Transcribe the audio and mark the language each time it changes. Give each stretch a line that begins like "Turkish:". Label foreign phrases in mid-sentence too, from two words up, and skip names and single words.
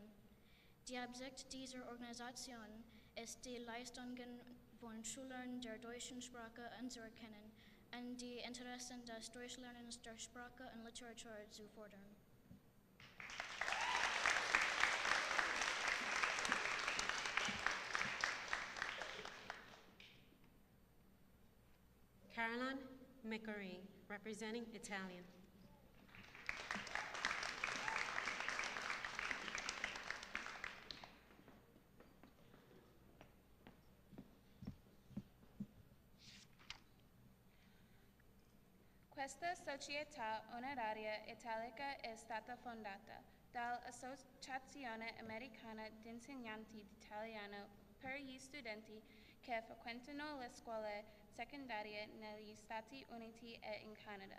German: Die Absicht dieser Organisation ist, die Leistungen von Schülern der deutschen Sprache anzuerkennen und die Interessen des Durchlernens der Sprache und Literatur zu fördern. Caroline McCurry,
English: representing Italian.
Italian: Questa società onoraria italica è stata fondata dall'Associazione Americana di Insegnanti d'Italiano per gli studenti che frequentano le scuole secondarie negli Stati Uniti e in Canada.